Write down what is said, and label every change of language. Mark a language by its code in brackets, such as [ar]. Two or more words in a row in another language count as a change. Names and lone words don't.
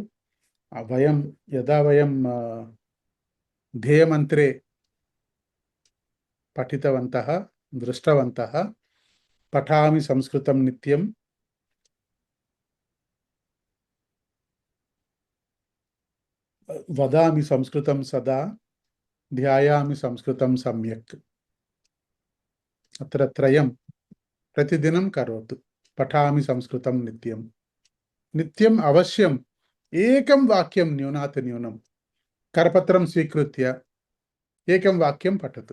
[sa] वयं यदा वयं ध्येयमन्त्रे पठितवन्तः, दृष्टवन्तः, पठामि संस्कृतं नित्यं, వదామి సంస్కృతం సదా ధ్యాయామి సంస్కృతం సమ్యక్. అత్ర త్రయం ప్రతిదినం కరోతు. పఠామి సంస్కృతం నిత్యం. నిత్యం అవశ్యం ఏకం వాక్యం న్యూనాతి న్యూనం కరపత్రం స్వీకృత్య ఏకం వాక్యం పఠతు.